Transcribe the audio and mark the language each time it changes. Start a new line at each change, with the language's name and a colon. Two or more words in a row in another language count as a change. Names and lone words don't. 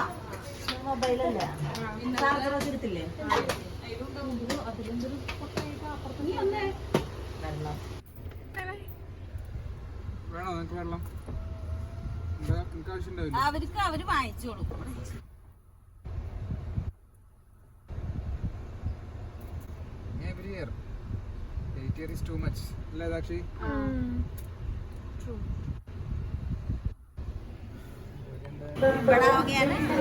Malayalam: മൊബൈലല്ലേ എടുത്തില്ലേ? വേണോ നിനക്ക് വെള്ളം? എനിക്ക് ആവശ്യമുണ്ടാവില്ല. അവർക്ക് അവര് വാങ്ങിച്ചോളൂ.
English: Every year 8 years is too much.
Malayalam: അല്ലേ ദാക്ഷി?
Hindi: बड़ा हो गया ना.